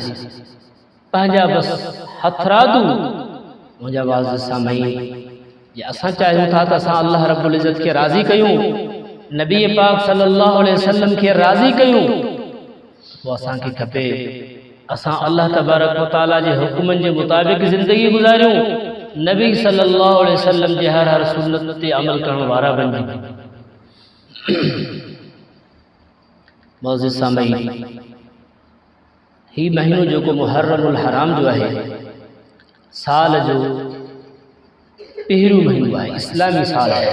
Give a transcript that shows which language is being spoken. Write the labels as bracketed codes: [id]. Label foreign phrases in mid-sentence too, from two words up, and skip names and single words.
[sd] पंहिंजा बसि हथरादू मुंहिंजा वाज़ सामईन जे असां चाहियूं था त असां अल्लाह रब्बुल इज़्ज़त खे राज़ी कयूं नबी पाक [ar] صلى الله عليه وسلم [sd] खे राज़ी कयूं पोइ असांखे खपे असां अल्लाह [ar] تبارك وتعالى [sd] जे हुक्मनि जे मुताबिक़ ज़िंदगी गुज़ारियूं नबी [ar] صلى الله عليه وسلم [sd] जे हर सुन्नत ते अमल करण वारा बणिजूं। मौज़ूद सामईन ही महीनो जेको मुहर्रमुल हराम जो आहे साल जो पहिरियों महीनो आहे इस्लामी साल आहे।